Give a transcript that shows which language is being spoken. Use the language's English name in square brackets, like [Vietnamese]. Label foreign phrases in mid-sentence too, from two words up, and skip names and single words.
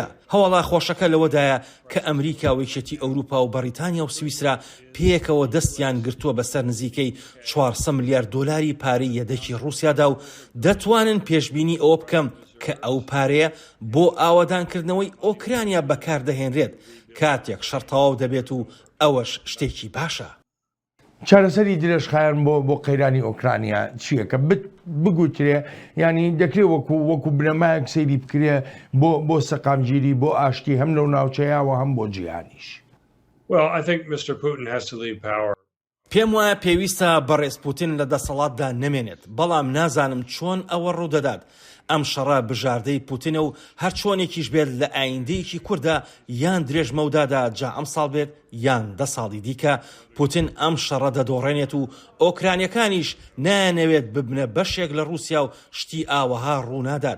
[Central Kurdish] هەواڵا خۆشەکە لەوەدایە کە ئەمریکا و یەکێتی ئەوروپا و بەریتانیا و سویسرا پێکەوە دەستیان گرتووە بەسەر نزیکەی 400 ملیارد دۆلاری پارەی یەدەکی رووسیادا و دەتوانن پێشبینی ئەوە بکەم کە ئەو پارەیە بۆ ئاوەدانکردنەوەی ئۆکرانیا بەکاردەهێنرێت کاتێک شەڕتەواو دەبێت و ئەوەش شتێکی باشە. چارەسەری درێژخایەن بۆ قەیرانی ئۆکرانیا چییە کە بگوترێ ینی دەکرێت وەکو بنەمایەک سەیری بکرێ بۆ سەقامگیری بۆ ئاشتی هەم لەو ناوچەیەوە هەم بۆ جیهانیش؟ [English] Well, I think Mr. Putin has to leave power. [Central Kurdish] پێم وایە پێویستە بەڕێز پوتین لە دەسەڵاتدا نەمێنێت، بەڵام نازانم چۆن ئەوە ڕوودەدات. ئەم شەڕە بژاردەی پوتینە و هەر چۆنێکیش بێت لە ئایندەیەکی کووردا یان درێژ مەودادا جا ئەم ساڵ بێت یان 10 ساڵی دیکە پوتین ئەم شەڕە دەدۆڕێنێت و ئۆکرانیەکانیش نانەوێت ببنە بەشێک لە رووسیا و شتی ئاوەها ڕوونادات.